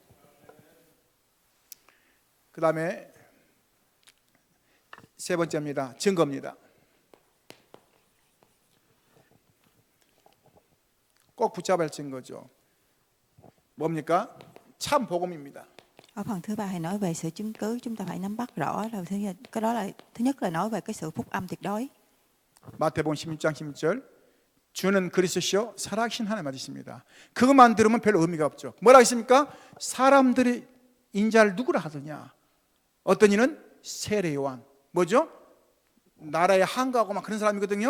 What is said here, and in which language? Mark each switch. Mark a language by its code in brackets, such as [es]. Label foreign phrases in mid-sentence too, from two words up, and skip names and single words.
[ko] 그 다음에 세 번째입니다. 증거입니다. 꼭 붙잡아야 할 증거죠. 뭡니까? 참 복음입니다. [vi] Ở phần thứ ba hay nói về sự chứng cứ, chúng ta phải nắm bắt rõ là cái đó là thứ nhất là nói về cái sự phúc âm tuyệt đối. [ko] 마태복음 16장 16절, 주는 그리스도시요 살아계신 하나님 맞으십니다. 그것만 들으면 별로 의미가 없죠. 뭐라 했습니까? 사람들이 인자를 누구라 하더냐? 어떤 이는 세례 요한, 뭐죠? 나라에 한가하고 막 그런 사람이거든요.